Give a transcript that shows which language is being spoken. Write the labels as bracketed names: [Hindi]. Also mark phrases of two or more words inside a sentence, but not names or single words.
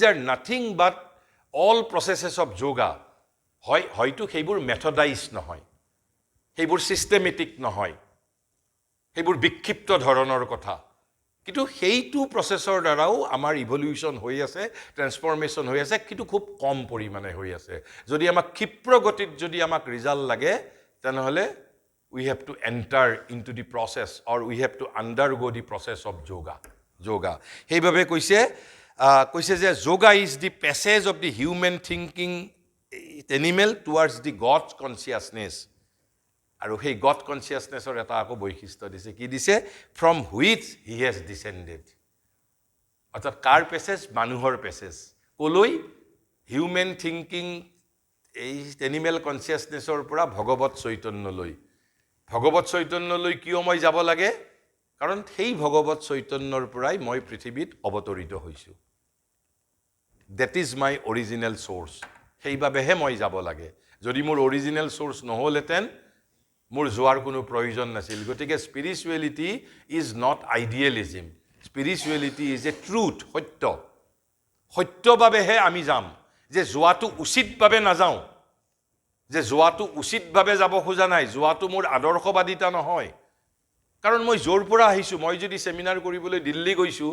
[English] are nothing but all processes of yoga [Assamese] হয়তো সেইবোৰ মেথডাইজ নহয় সেইবোৰ ছিষ্টেমেটিক নহয় সেইবোৰ বিক্ষিপ্ত ধৰণৰ কথা কিন্তু সেইটো প্ৰচেছৰ দ্বাৰাও আমাৰ ইভলিউশ্যন হৈ আছে ট্ৰেন্সফৰ্মেশ্যন হৈ আছে কিন্তু খুব কম পৰিমাণে হৈ আছে যদি আমাক ক্ষিপ্ৰ গতিত যদি আমাক ৰিজাল্ট লাগে তেনেহ'লে we [English] have to enter into the process or we have to undergo the process of yoga [Assamese] সেইভাবে কৈছে যে [English] yoga is the passage of the human thinking animal towards the God's consciousness [Assamese] আৰু সেই [English] God consciousnessৰ [Assamese] এটা আকৌ বৈশিষ্ট্য দিছে কি দিছে [English] from which he has descended [Assamese] অৰ্থাৎ কাৰ পেছেজ মানুহৰ পেছেজ কলৈ [English] human thinking এই animal consciousness [Assamese] পৰা ভগৱত চৈতন্যলৈ কিয় মই যাব লাগে কাৰণ সেই ভগৱত চৈতন্যৰ পৰাই মই পৃথিৱীত অৱতৰিত হৈছোঁ [English] that is my original source [Assamese] সেইবাবেহে মই যাব লাগে যদি মোৰ [English] original source [Assamese] নহ'লেতেন মোৰ যোৱাৰ কোনো প্ৰয়োজন নাছিল গতিকে [English] spirituality is not idealism spirituality is a truth [Assamese] সত্যবাবেহে আমি যাম যে যোৱাটো উচিতভাৱে নাযাওঁ যে যোৱাটো উচিতভাৱে যাব খোজা নাই যোৱাটো মোৰ আদৰ্শবাদিতা নহয় কাৰণ মই জোৰ পৰা আহিছোঁ মই যদি সেমিনাৰ কৰিবলৈ দিল্লী গৈছোঁ